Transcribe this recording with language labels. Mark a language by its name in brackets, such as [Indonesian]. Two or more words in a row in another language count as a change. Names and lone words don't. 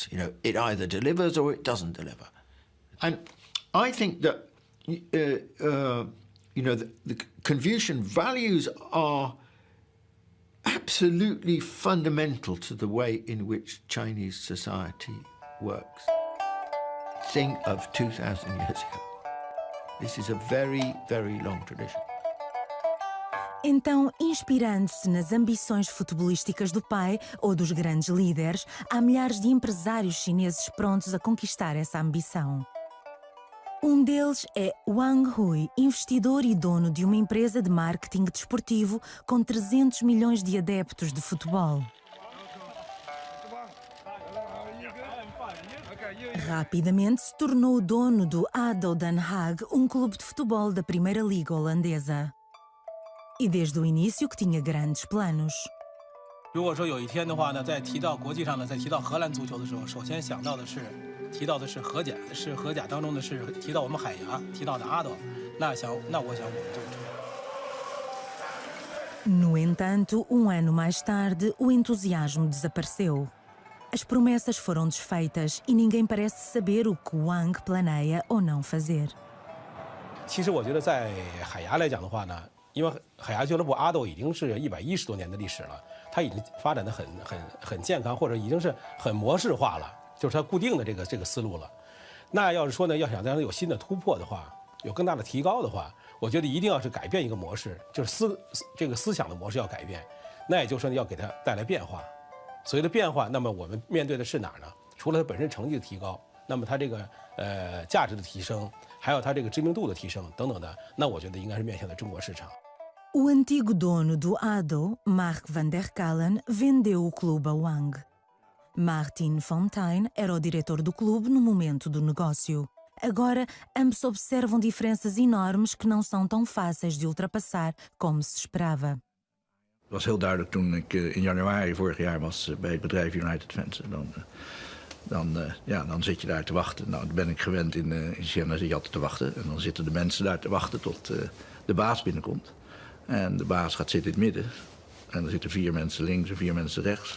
[English] It either delivers or it doesn't deliver. And I think that, the Confucian values are absolutely fundamental to the way in which Chinese society works. Think of 2,000 years ago. This is a very, very long tradition. [Portuguese] Então, inspirando-se nas ambições futebolísticas do pai ou dos grandes líderes, há milhares de empresários chineses prontos a conquistar essa ambição. Um deles é Wang, investidor e dono de uma empresa de marketing desportivo com 300 milhões de adeptos de futebol. Rapidamente se tornou o dono do ADO Den Haag, um clube de futebol da Primeira Liga holandesa. E desde o início que tinha grandes planos. [Chinese] 如果说有一天的话呢，在提到国际上呢，在提到荷兰足球的时候，首先想到的是提到的是荷甲，是荷甲当中的是提到我们海牙，提到的阿斗，那我想我们就。 [Portuguese] No entanto, ano mais tarde, o entusiasmo desapareceu. As promessas foram desfeitas e ninguém parece saber o que Wang planeia ou não fazer. [Chinese] 其实我觉得在海牙来讲的话呢，因为海牙俱乐部阿斗已经是110多年的历史了，它已经发展的很健康，或者已经是很模式化了，就是它固定的这个思路了。那要是说呢，要想让它有新的突破的话，有更大的提高的话，我觉得一定要是改变一个模式，就是这个思想的模式要改变。那也就是说要给它带来变化。所谓的变化，那么我们面对的是哪儿呢？除了它本身成绩的提高，那么它这个价值的提升， 还有它这个知名度的提升等等的，那我觉得应该是面向的中国市场。 [Portuguese] O antigo dono do ADO, Mark van der Kallen, vendeu o clube a Wang. Martin Fontaine era o diretor do clube no momento do negócio. Agora, ambos observam diferenças enormes que não são tão fáceis de ultrapassar como se esperava. [Dutch] Het was heel duidelijk toen ik in januari vorig jaar was bij het bedrijf United Fans. Dan zit je daar te wachten. Nou, dan ben ik gewend in Xiang, dan zit je altijd te wachten. En dan zitten de mensen daar te wachten tot de baas binnenkomt. En de baas gaat zitten in het midden. En er zitten 4 mensen links en 4 mensen rechts.